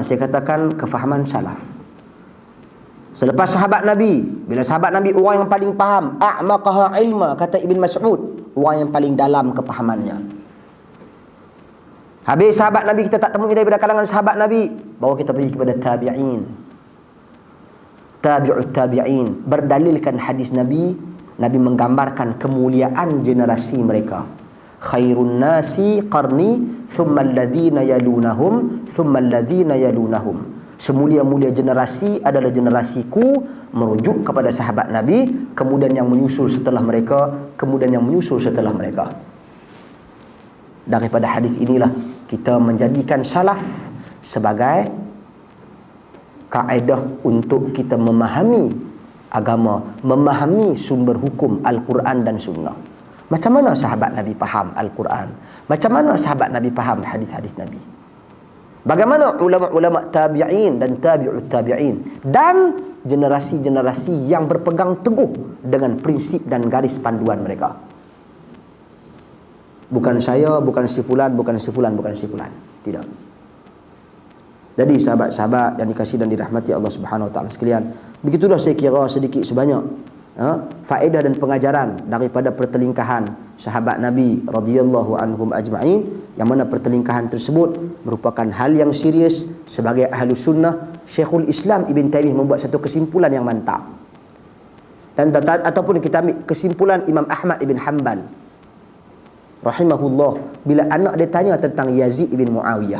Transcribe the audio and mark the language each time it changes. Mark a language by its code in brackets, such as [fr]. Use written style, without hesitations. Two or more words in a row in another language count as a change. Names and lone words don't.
[ms] Saya katakan kefahaman salaf. Selepas sahabat Nabi, bila sahabat Nabi orang yang paling faham, [ar] أعمقها علما, [ms] kata Ibn Mas'ud, orang yang paling dalam kefahamannya. Habis sahabat Nabi kita tak temui daripada kalangan sahabat Nabi, baru kita pergi kepada tabi'in. [ar] تابع التابعين, [ms] berdalilkan hadis Nabi. Nabi menggambarkan kemuliaan generasi mereka. [ar] خير الناس قرني ثم الذين يلونهم ثم الذين يلونهم. [ms] Semulia-mulia generasi adalah generasiku, merujuk kepada sahabat Nabi, kemudian yang menyusul setelah mereka, kemudian yang menyusul setelah mereka. Daripada hadis inilah kita menjadikan salaf sebagai kaedah untuk kita memahami agama, memahami sumber hukum Al-Quran dan Sunnah. Macam mana sahabat Nabi faham Al-Quran? Macam mana sahabat Nabi faham hadis-hadis Nabi? Bagaimana ulama-ulama tabi'in dan [ar] تابع التابعين [ms] dan generasi-generasi yang berpegang teguh dengan prinsip dan garis panduan mereka. Bukan saya, bukan si fulan, bukan si fulan, bukan si fulan. Tidak. Jadi sahabat-sahabat yang dikasihi dan dirahmati Allah [ar] سبحانه وتعالى [ms] sekalian, begitulah saya kira sedikit sebanyak faedah dan pengajaran daripada pertelingkahan sahabat Nabi [ar] رضي الله عنهم أجمعين, [ms] yang mana pertelingkahan tersebut merupakan hal yang serius. Sebagai [ar] أهل السنة, [ms] Syekhul Islam Ibn Taymiyah membuat satu kesimpulan yang mantap, dan ataupun kita ambil kesimpulan Imam Ahmad Ibn Hanbal rahimahullah bila anak dia tanya tentang Yazid ibn Muawiyah.